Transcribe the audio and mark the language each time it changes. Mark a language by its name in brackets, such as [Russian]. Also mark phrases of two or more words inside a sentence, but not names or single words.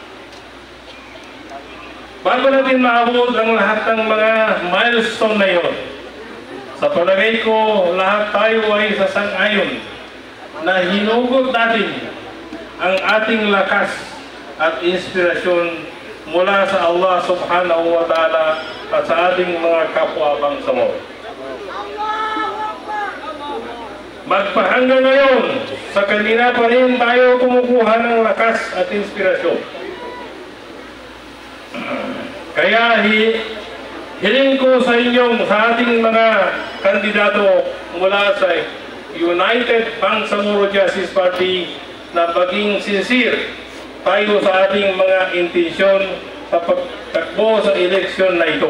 [Filipino] Bago natin maabot ang lahat ng mga milestone na yun, sa palagay ko, lahat tayo ay sasang-ayon na hinugot natin ang ating lakas at inspirasyon mula sa Allah [Arabic] سبحانه وتعالى [Filipino] at sa ating mga kapwa Bangsamoro. Magpahanggang ngayon, sa kanila pa rin tayo kumukuha ng lakas at inspirasyon. Kaya hiling ko sa inyong, sa ating mga kandidato mula sa United Bangsamoro Justice Party na maging sincere tayo sa ating mga intensyon sa pagtakbo sa eleksyon na ito.